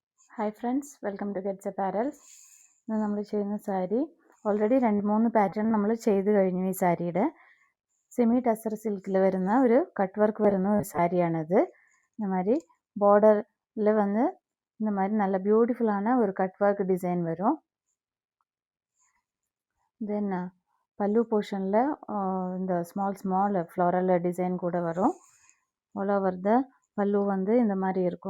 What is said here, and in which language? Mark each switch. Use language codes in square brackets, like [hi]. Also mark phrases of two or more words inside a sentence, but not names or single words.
[en] Hi friends, welcome to [ml] ഗെറ്റ്സ് അപ്പാരൽ. ഇന്ന് നമ്മൾ ചെയ്യുന്ന സാരി ഓൾറെഡി 2-3 പാറ്റേൺ നമ്മൾ ചെയ്ത് കഴിഞ്ഞു. ഈ സാരിയുടെ [en] semi tussar [ml] സിൽക്കിൽ വരുന്ന ഒരു [en] cut work [ml] വരുന്ന ഒരു സാരിയാണിത്. [ta] இந்த மாதிரி பார்டரில் வந்து இந்த மாதிரி நல்ல பியூட்டிஃபுல்லான ஒரு [en] cut work design [ta] வரும். தென் பல்லு போர்ஷனில் இந்த [en] small floral design [ta] கூட வரும். [en] all over the [ta] பல்லு வந்து இந்த மாதிரி இருக்கும்.